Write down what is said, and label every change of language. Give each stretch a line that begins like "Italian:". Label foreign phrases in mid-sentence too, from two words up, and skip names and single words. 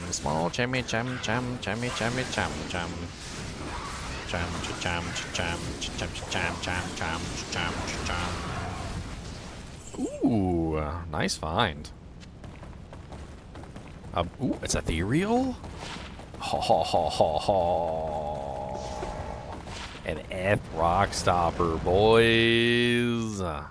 English: Small chimmy chum chum chimmy chimmy chum chum. Chum chum chum chum chum chum chum chum chum. Ooh, nice find. Ooh, it's ethereal? Ha ha ha ha ha. An F rock stopper, boys.